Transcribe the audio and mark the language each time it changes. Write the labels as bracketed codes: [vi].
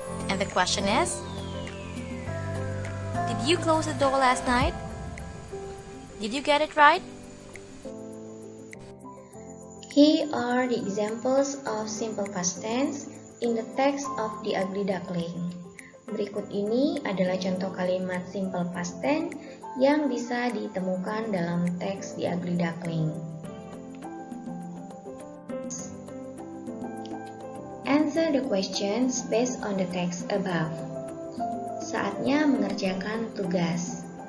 [en] And the question is, did you close the door last night? Did you get it right? Here are the examples of simple past tense in the text of The Ugly Duckling. [id] Berikut ini adalah contoh kalimat simple past tense yang bisa ditemukan dalam teks The Ugly Duckling. [en] Answer the questions based on the text above. [id] Saatnya mengerjakan tugas.